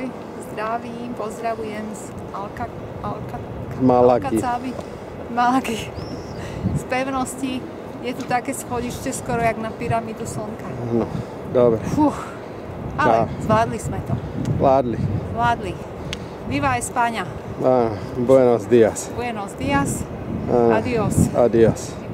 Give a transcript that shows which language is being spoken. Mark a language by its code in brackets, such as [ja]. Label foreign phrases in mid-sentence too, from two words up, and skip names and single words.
[sk] Zdravím, pozdravujem z Malagy. Z pevnosti. Je tu také schodište skoro jak na pyramídu slnka. No, dobre. Ale zvládli sme to. Zvládli. [es] Viva España. Buenos días. Buenos días. Adiós. Adiós.